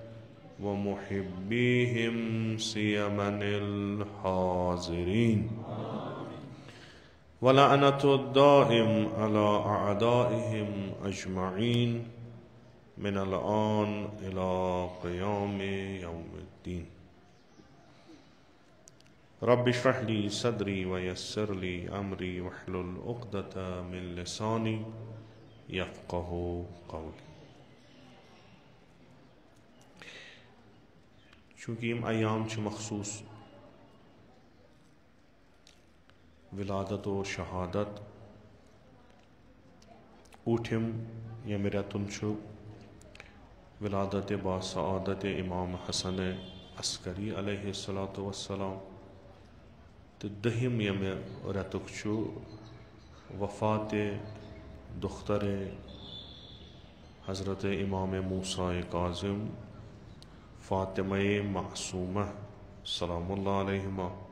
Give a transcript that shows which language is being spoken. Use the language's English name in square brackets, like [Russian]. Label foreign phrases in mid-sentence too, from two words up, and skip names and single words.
[Arabic] ومحبيهم سيما الحاضرين ولعنة الدائم على أعدائهم أجمعين من الآن إلى قيام يوم الدين رب اشرح لي صدري ويسر لي أمري واحلل عقدة من لساني يفقه قولي. [Kashmiri] चूँकि यम अयाम मखसूस विलादत व शहादत ऊठम यम रेतुन विलादत बासआदत इमाम हसन अस्करी [Arabic] عليه الصلاة والسلام [Kashmiri] तो दहिम यम रेतुक वफ़ात दुख्तर हज़रत इमाम मूसा काज़िम फ़ातिमा मासूमा [Arabic] سلام الله عليها.